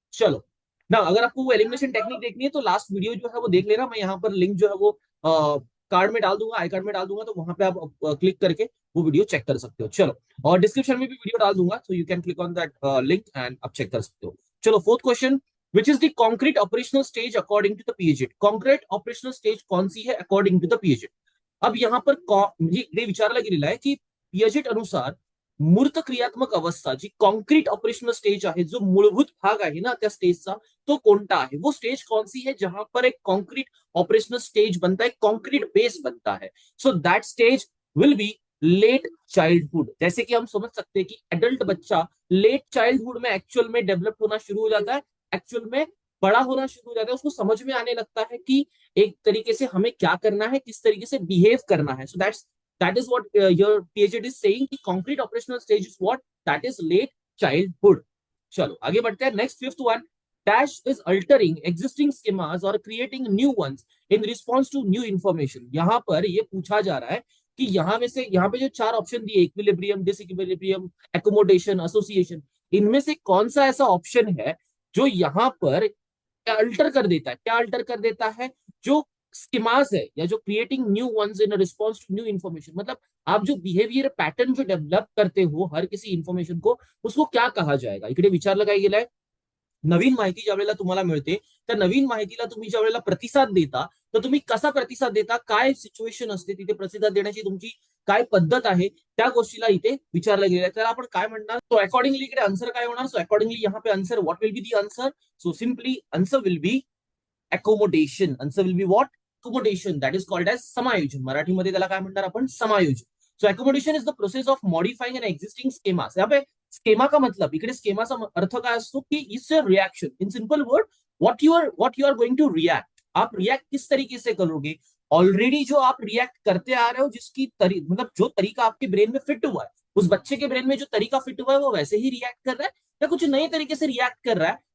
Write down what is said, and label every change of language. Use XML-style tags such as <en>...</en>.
<hi>चलो ना, अगर आपको वो एलिमिनेशन टेक्निक देखनी है तो लास्ट वीडियो जो है वो देख लेना, मैं यहाँ पर लिंक जो है वो कार्ड में डाल दूंगा, आई कार्ड में डाल दूंगा, तो वहां पे आप क्लिक करके वो वीडियो चेक कर सकते हो। चलो, और डिस्क्रिप्शन में भी वीडियो डाल दूंगा, तो</hi> <en>you can click on that link and</en> <hi>आप चेक कर सकते हो।</hi> <en>चलो fourth question, which is the concrete operational stage according to the Piaget?</en> <hi>Concrete operational stage कौन सी है अकॉर्डिंग टू द पीएजेड?</hi> <mr>अब यहाँ पर विचारायला गेलेला आहे की पियाजेट अनुसार मूर्त क्रियात्मक अवस्था जी कॉन्क्रीट ऑपरेशनल स्टेज आहे, जो मूलभूत भाग आहे ना त्या स्टेजचा, तो कोणता आहे?</mr> <hi>वो स्टेज कौन सी है जहां पर एक कॉन्क्रीट ऑपरेशनल स्टेज बनता है, कॉन्क्रीट बेस बनता है?</hi> <en>So that stage will be late childhood.</en> <hi>जैसे कि हम समझ सकते हैं कि एडल्ट बच्चा लेट चाइल्डहुड में एक्चुअल में डेवलप होना शुरू हो जाता है, एक्चुअल में बड़ा होना शुरू हो जाता है, उसको समझ में आने लगता है कि एक तरीके से हमें क्या करना है, किस तरीके से बिहेव करना है।</hi> <en>सो that is what your PhD is saying कि concrete operational stage is what? That is late childhood।</en> <hi>चलो आगे बढ़ते हैं।</hi> <en>Next fifth one, dash is altering existing schemas or creating new ones in response to new information।</en> <hi>यहाँ पर ये पूछा जा रहा है कि यहाँ में से, यहाँ पे जो चार ऑप्शन दिए, इक्विलिब्रियम, डिसइक्विलिब्रियम, एकोमोडेशन, एसोसिएशन, इनमें से कौन सा ऐसा ऑप्शन है जो यहाँ पर अल्टर कर देता है? क्या अल्टर कर देता है? जो स्कीमास है या जो</hi> <en>creating new ones in response to new information,</en> <hi>मतलब आप जो बिहेवियर पैटर्न जो डेव्हलप करते हो हर किसी इन्फॉर्मेशन को, उसको क्या कहा जाएगा?</hi> <mr>इकडे विचार लगाई गेलाय, नवीन माहिती ज्या वेळेला तुम्हाला मिळते, त्या नवीन माहितीला तुम्ही ज्या वेळेला प्रतिसाद देता, तर तुम्ही कसा प्रतिसाद देता, काय सिच्युएशन असते तिथे प्रतिसाद देण्याची तुमची काय पद्धत आहे, त्या गोष्टीला इथे विचारलं गेलेलं आहे। त्याला आपण काय म्हणणार? सो अकॉर्डिंगली इकडे आन्सर काय होणार?</mr> <en>So accordingly यहाँ पे answer, what will be the answer? So simply answer will be accommodation. Answer will be what? Accommodation. That is called as समायोजन।</en> <mr>मराठीमध्ये त्याला काय म्हणणार आपण? समायोजन।</mr> <en>So accommodation is the process of modifying an existing schema.</en> <hi>यहाँ पे स्कीमा का मतलब,</hi> <mr>इकडे स्कीमाचा अर्थ काय असतो की</mr> <en>It's a reaction, in simple word what you are going to react.</en> <hi>आप रिएक्ट किस तरीके से करोगे? ऑलरेडी जो आप रिएक्ट करते आ रहे हो, जिसकी मतलब जो तरीका आपके ब्रेन में फिट हुआ है, उस बच्चे के ब्रेन में जो तरीका फिट हुआ है वो वैसे ही रिएक्ट कर रहा है, या कुछ नए तरीके से रिएक्ट कर रहा है?</hi>